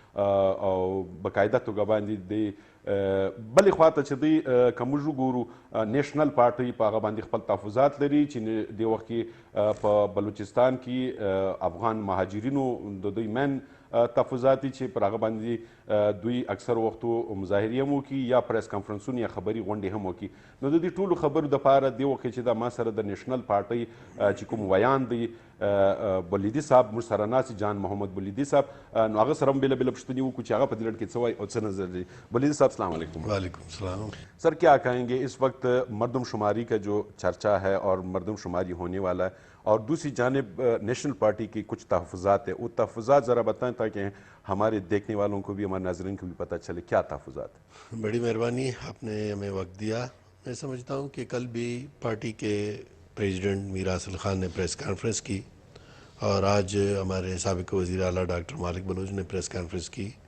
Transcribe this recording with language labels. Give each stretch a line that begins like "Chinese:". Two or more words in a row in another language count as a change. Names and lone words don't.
Pashto: او بقاعده توګه باندې د بلې خواته چې دی که موږ وګورو نیشنل پارټۍ په هغه باندې خپل تحفظات لري چې دې وخت کې په بلوچستان کې افغان مهاجرینو د دوی مین تحفظات دي چې پر هغه باندې دوی اکثر وختو مظاهرې هم وکړي یا پریس کانفرنسونه یا خبري غونډې هم وکړي. نو د دې ټولو خبرو دپاره دې وخت چې دا ما سره د نیشنل پارټۍ چې کوم ویان دی بولیدي صاحب موږ سره ناست جان محمد بولیدي صاحب، نو هغه سره هم بېله بېله پوښتنې وکړو چې هغه په دې لړ کې څه وایي او څه نظر دی. بولیدي صاحب
Arabic: السلام علیکم. وعلیکم السلام.
Urdu: سر کیا کہیں گے اس وقت مردم شماری کا جو چرچا ہے اور مردم شماری ہونے والا ہے اور دوسری جانب نیشنل پارٹی کی کچھ تحفظات ہے، وہ تحفظات ذرا بتائیں تاکہ ہمارے دیکھنے والوں کو بھی ہمارے ناظرین کو بھی پتہ چلے کیا تحفظات ہیں. بڑی مہربانی، آپ نے ہمیں وقت دیا. میں سمجھتا ہوں کہ کل بھی پارٹی کے پریزیڈنٹ میر حاصل خان نے پریس کانفرنس کی اور آج ہمارے سابق وزیر اعلیٰ ڈاکٹر مالک بلوچ نے پریس کانفرنس کی.